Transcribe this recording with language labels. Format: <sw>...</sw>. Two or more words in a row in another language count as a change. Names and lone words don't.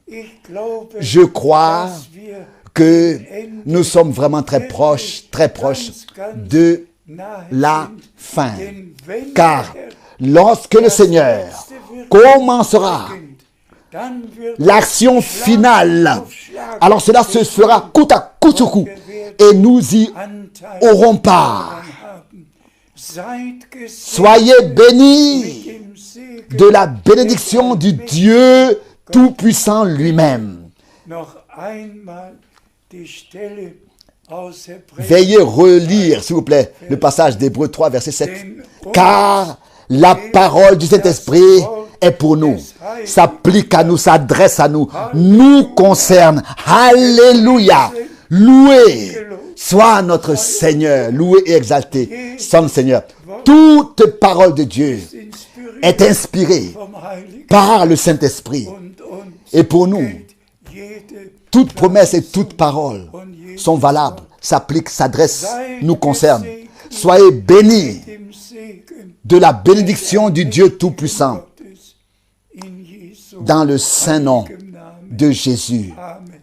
<fr>Je crois que nous sommes vraiment très proches de la fin. Car lorsque le Seigneur commencera l'action finale, alors cela se fera coup à coup sur coup. Et nous y</fr> <de>Anteil</de> <fr>auront part.</fr> <de>haben. Seid gesegnet</de> <fr>Soyez bénis</fr> <de>mit dem Segen</de> <fr>de la bénédiction du Dieu Tout-Puissant lui-même.</fr> <de>noch einmal die Stelle aus Hebräer.</de> <fr>Veuillez relire, s'il vous plaît, le passage d'Hébreux 3, verset 7. Car la parole du Saint-Esprit est pour nous, s'applique à nous, s'adresse à nous, nous concerne. Alléluia! Loué soit notre Seigneur, loué et exalté, son Seigneur. Toute parole de Dieu est inspirée</fr> <de>Vom Heiligen</de> <fr>par le Saint-Esprit.</fr> <de>und uns</de> <fr>Et pour nous,</fr> <de>gilt jede</de> <fr>toute promesse et toute parole sont valables, s'appliquent, s'adressent, nous concernent. Soyez bénis</fr> <de>dem Segen</de> <fr>de la bénédiction du Dieu Tout-Puissant</fr> <de>Gottes in Jesu</de> <fr>dans le saint nom</fr> <de>heiligem Namen.</de> <fr>de Jésus. Amen.</fr>